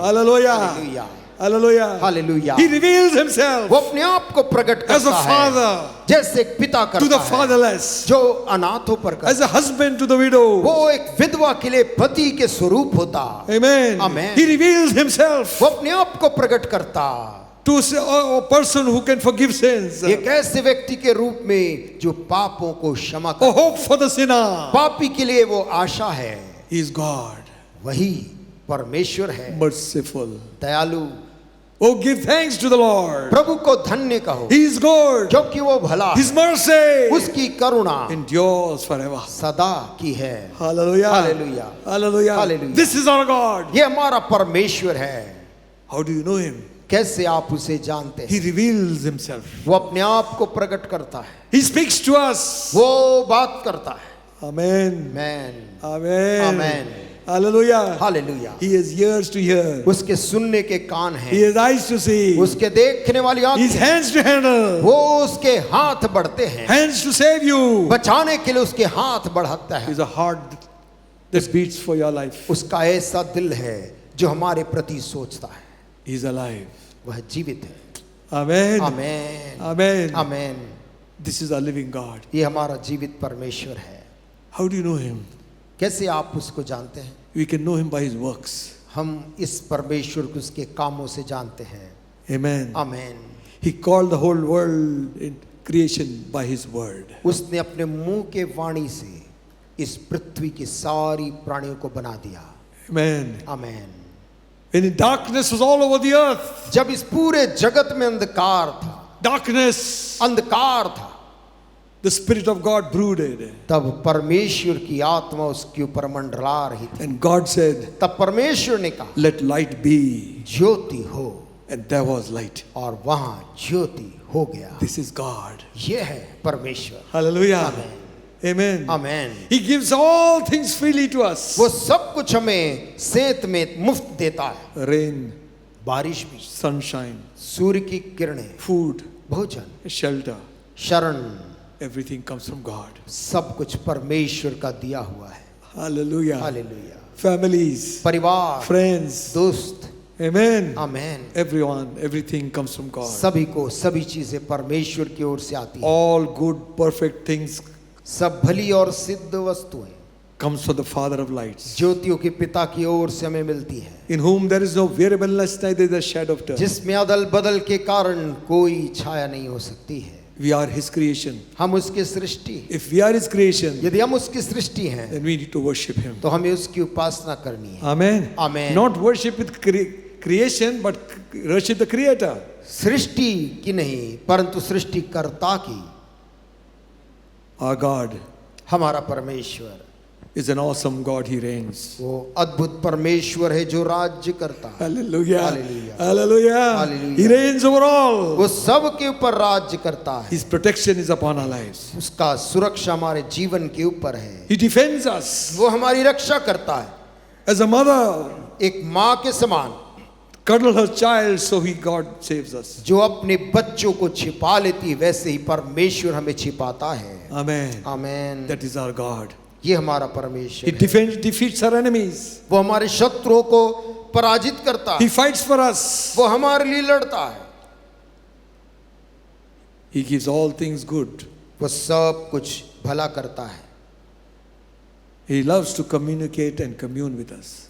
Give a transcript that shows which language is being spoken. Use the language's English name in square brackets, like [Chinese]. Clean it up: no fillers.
[English] Hallelujah. [Hindi] Hallelujah [English] Hallelujah. [Hindi] Hallelujah. [English] He reveals himself [Hindi] वो अपने आप को प्रकट [English] as a [Hindi] करता है [English] father [Hindi] जैसे एक पिता [English] to the [Hindi] करता है [English] fatherless, [Hindi] जो अनाथों पर [English] as [Hindi] करता [English] a husband to the widow. [Hindi] वो एक विधवा के लिए पति के स्वरूप होता। [English] Amen. Amen. He reveals himself [Hindi] वो अपने आप को प्रकट करता [English] to a person who can forgive sins, [Hindi] एक ऐसे व्यक्ति के रूप में जो पापों को क्षमा [English] a [Hindi] कर, [English] hope for the sinner. [Hindi] पापी के लिए वो आशा है। [English] He is God, [Hindi] वही परमेश्वर है, [English] merciful. [Hindi] दयालु। [English] Oh, give thanks to the Lord. [Hindi] प्रभु को धन्य कहो [English] He is good. [Hindi] क्योंकि वो भला [English] His [Hindi] है, [English] mercy [Hindi] उसकी करुणा [English] endures forever. [Hindi] सदा की है। [English] Hallelujah. Hallelujah. Hallelujah. Hallelujah. This is our God. [Hindi] ये हमारा परमेश्वर है। [English] How do you know him? [Hindi] कैसे आप उसे जानते [English] He [Hindi] हैं? [English] reveals himself. [Hindi] वो अपने आप को प्रकट करता है, [English] He speaks to us. [Hindi] वो बात करता है। [English] Amen. [Hindi] Amen, [English] Amen. [Hindi] Amen, [English] Hallelujah. [Hindi] Hallelujah. [English] He has ears to hear. [Hindi] उसके सुनने के कान [English] He [Hindi] हैं, [English] has eyes to see. [Hindi] उसके देखने वाली [English] His [Hindi] आंखें, [English] hands to handle. [Hindi] वो उसके हाथ बढ़ते हैं, [English] Hands to save you. [Hindi] बचाने के लिए उसके हाथ बढ़ाता है। [English] He's a heart that beats for your life. [Hindi] उसका ऐसा दिल है जो हमारे प्रति सोचता है, [English] He's alive. [Hindi] वह जीवित है। [English] Amen. [Hindi] Amen, [English] Amen. [Hindi] Amen. [English] This is our living God. [Hindi] ये हमारा जीवित परमेश्वर है। [English] How do you know him? [Hindi] कैसे आप उसको जानते हैं? [English] We can know him by his works. [Hindi] हम इस परमेश्वर को उसके कामों से जानते हैं। [English] Amen. [Hindi] Amen. [English] He called the whole world in creation by his word. [Hindi] उसने अपने मुंह के वाणी से इस पृथ्वी की सारी प्राणियों को बना दिया। [English] Amen. [Hindi] Amen. [English] When darkness was all over the earth, [Hindi] जब इस पूरे जगत में अंधकार था, [English] darkness, [Hindi] अंधकार था, [English] the Spirit of God brooded. [Hindi] तब परमेश्वर की आत्मा उसके ऊपर मंडरा रही थी। [English] And God said, [Hindi] तब परमेश्वर ने कहा, [English] let light be. [Hindi] ज्योति हो, [English] And there was light. [Hindi] और वहां ज्योति हो गया। [English] This is God. [Hindi] ये है परमेश्वर। [English] Hallelujah. Amen. Amen. [Hindi] Amen. [English] He gives all things freely to us. [Hindi] वो सब कुछ हमें सेत में मुफ्त देता है। [English] Rain, [Hindi] बारिश भी, [English] sunshine, [Hindi] सूर्य की किरणें, [English] food, [Hindi] भोजन, [English] shelter. [Hindi] शरण, [English] Everything comes from God. [Hindi] सब कुछ परमेश्वर का दिया हुआ है। [English] Hallelujah. [Hindi] हालेलुया। [English] Families, [Hindi] परिवार, [English] friends. [Hindi] दोस्त, [English] Amen. [Hindi] Amen. [English] Everyone, everything comes from God. [Hindi] सभी को सभी चीजें परमेश्वर की ओर से आती हैं। [English] All good, perfect things [Hindi] सब भली और सिद्ध वस्तुएं [English] comes from the Father of lights, [Hindi] ज्योतियों के पिता की ओर से हमें मिलती है, [English] in whom there is no variableness, neither the shadow of turning. [Hindi] जिसमें अदल बदल के कारण कोई छाया नहीं हो सकती है। [English] We are His creation. [Hindi] हम उसकी सृष्टि, [English] If we are His creation, [Hindi] यदि हम उसकी सृष्टि हैं [English] then we need to worship Him. [Hindi] तो हमें उसकी उपासना करनी है। [English] Amen. Amen. Not worship with creation, but worship the Creator. [Hindi] सृष्टि की नहीं परंतु सृष्टिकर्ता की। [English] Our God [Hindi] हमारा परमेश्वर [English] is an awesome God. He reigns. [Hindi] वो अद्भुत परमेश्वर है जो राज्य करता है। [English] Hallelujah. Hallelujah. Hallelujah. Hallelujah. He reigns over all. [Hindi] वो सब के ऊपर राज्य करता है। [English] His protection is upon our lives. [Hindi] उसका सुरक्षा हमारे जीवन के ऊपर है। [English] He defends us. [Hindi] वो हमारी रक्षा करता है। [English] As a mother [Hindi] एक माँ के समान [English] cuddle her child, so God saves us. [Hindi] जो अपने बच्चों को छिपा लेती है, वैसे ही परमेश्वर हमें छिपाता है। [English] Amen. [Hindi] Amen. [English] That is our God. [Hindi] ये हमारा [English] He [Hindi] परमेश्वर है। [English] defeats our enemies. [Hindi] वो हमारे शत्रुओं को पराजित करता [English] He [Hindi] है। [English] fights for us. [Hindi] वो हमारे लिए लड़ता है। [English] He gives all things good. [Hindi] वो सब कुछ भला करता है। [English] He loves to communicate and commune with us.